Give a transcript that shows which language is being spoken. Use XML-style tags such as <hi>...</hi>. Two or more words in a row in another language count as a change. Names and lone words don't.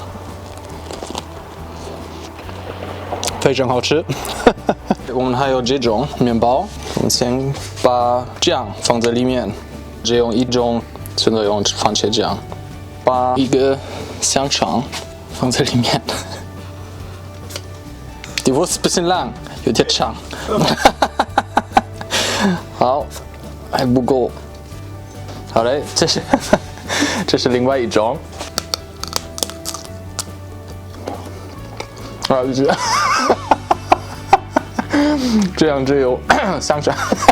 <zh>非常好吃。我们还有这种面包，我们先把酱放在里面，只用一种，现在用番茄酱，把一个香肠放在里面。</zh> <de>Die Wurst ein bisschen lang，</de> <zh>有点长。好，还不够。好嘞，这是另外一种。啊，这样只有香肠。</zh>